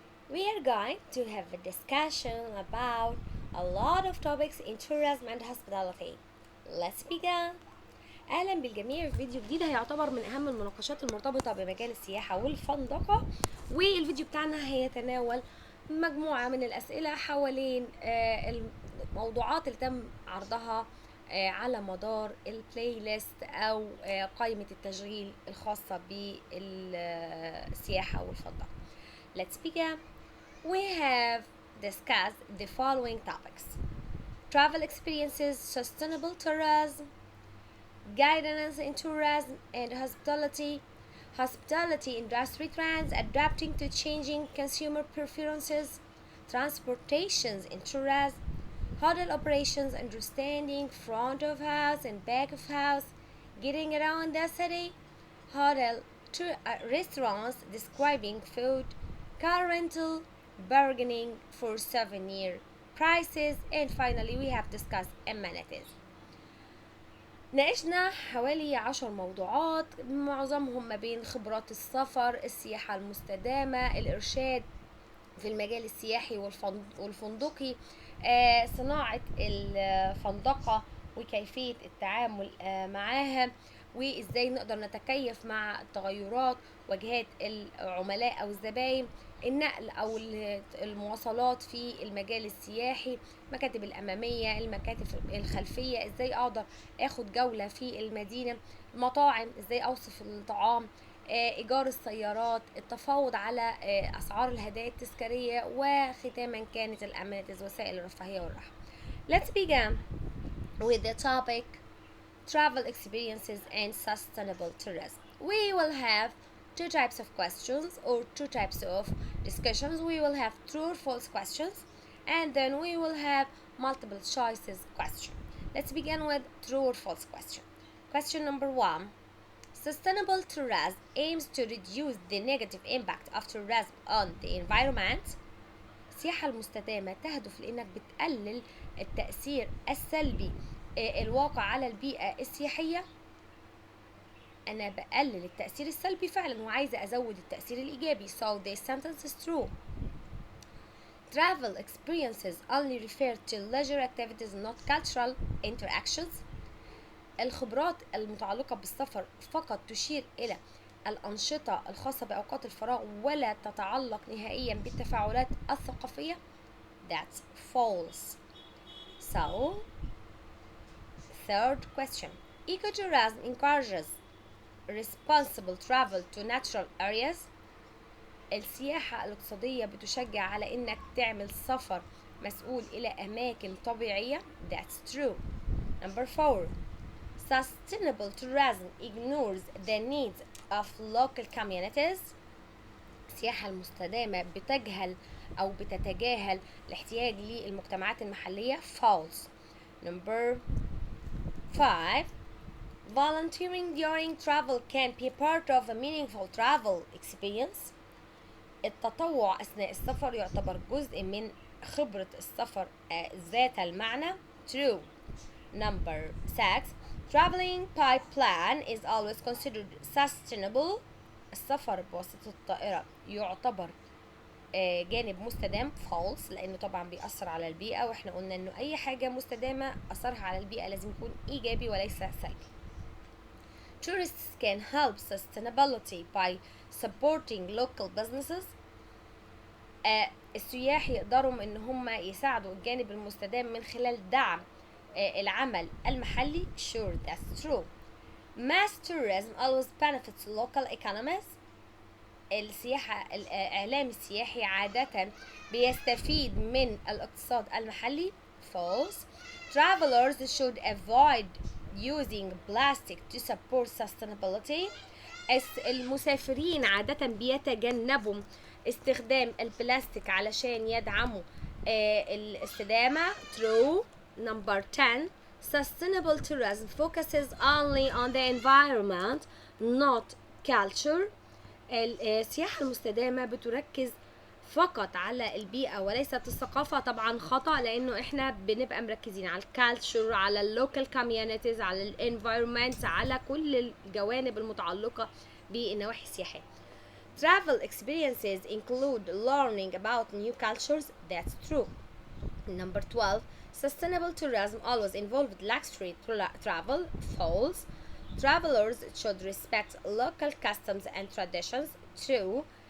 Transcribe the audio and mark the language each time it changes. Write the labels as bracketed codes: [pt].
[en] We are going to have a discussion about a lot of topics in tourism and hospitality. Let's begin. [ar] اهلا بالجميع في فيديو جديد هيعتبر من اهم المناقشات المرتبطه بمجال السياحه والفندقه، والفيديو بتاعنا هيتناول مجموعه من الاسئله حوالين الموضوعات اللي تم عرضها على مدار البلاي ليست او قائمه التشغيل الخاصه بالسياحه والفندقه. [en] Let's begin. We have discussed the following topics: travel experiences, sustainable tourism, guidance in tourism and hospitality, hospitality industry trends, adapting to changing consumer preferences, transportations in tourism, hotel operations, understanding front of house and back of house, getting around the city, hotel restaurants, describing food, car rental, bargaining for souvenir prices, and finally we have discussed amenities. [ar] ناقشنا حوالي 10 موضوعات، معظمهم ما بين خبرات السفر، السياحة المستدامة، الإرشاد في المجال السياحي والفندقي، صناعة الفندقة وكيفية التعامل معاها، وإزاي نقدر نتكيف مع التغيرات، واجهات العملاء أو الزباين، النقل أو المواصلات في المجال السياحي، المكاتب الأمامية، المكاتب الخلفية، إزاي أقدر أخد جولة في المدينة، المطاعم، إزاي أوصف الطعام، إيجار السيارات، التفاوض على أسعار الهدايا التذكارية، وختاما كانت الأمانيتيز وسائل الرفاهية والراحة. [en] Let's begin with the topic travel experiences and sustainable tourism. We will have two types of questions or two types of discussions. We will have true or false questions, and then we will have multiple choices question. Let's begin with true or false question. Question number 1. Sustainable tourism aims to reduce the negative impact of tourism on the environment. [ar] السياحة المستدامة تهدف لأنك بتقلل التأثير السلبي الواقع على البيئة السياحية. أنا بقلل التأثير السلبي فعلا وعايزة أزود التأثير الإيجابي. [en] So this sentence is true. Travel experiences only refer to leisure activities, not cultural interactions. [ar] الخبرات المتعلقة بالسفر فقط تشير إلى الأنشطة الخاصة بأوقات الفراغ ولا تتعلق نهائيا بالتفاعلات الثقافية. [en] That's false. So, third question. Ecotourism encourages responsible travel to natural areas. [ar] السياحة الاقتصادية بتشجع على إنك تعمل سفر مسؤول إلى أماكن طبيعية. [en] That's true. Number 4. Sustainable tourism ignores the needs of local communities. [ar] السياحة المستدامة بتجهل أو بتتجاهل الاحتياج للمجتمعات المحلية. [en] False. Number 5. Volunteering during travel can be part of a meaningful travel experience. [ar] التطوع أثناء السفر يعتبر جزء من خبرة السفر ذات المعنى. [en] True. Number 6. Traveling by plane is always considered sustainable. [ar] السفر بواسطة الطائرة يعتبر جانب مستدام. [en] False. [ar] لأنه طبعا بيأثر على البيئة، وإحنا قلنا إنه أي حاجة مستدامة أثرها على البيئة لازم يكون إيجابي وليس سلبي. [en] Tourists can help sustainability by supporting local businesses. [ar] السياح يقدروا إن هم يساعدوا الجانب المستدام من خلال دعم العمل المحلي. [en] Sure, that's true. Mass tourism always benefits local economies. [ar] السياحة الإعلام السياحي عادة بيستفيد من الاقتصاد المحلي. [en] False. Travelers should avoid using plastic to support sustainability. [ar] المسافرين عادة بيتجنبوا استخدام البلاستيك علشان يدعموا الاستدامة. [en] True. Number 10. Sustainable tourism focuses only on the environment, not culture. [ar] السياحة المستدامة بتركز فقط على البيئة وليست الثقافة طبعا خطأ، لأنه إحنا بنبقى مركزين على الكالتشر، على [en] اللوكال كوميونيتيز، [ar] على الانفايرمنت، على كل الجوانب المتعلقة بالنواحي السياحية. [en] Travel experiences include learning about new cultures. That's true. Number 12, sustainable tourism always involved luxury travel. False. Travelers should respect local customs and traditions. True.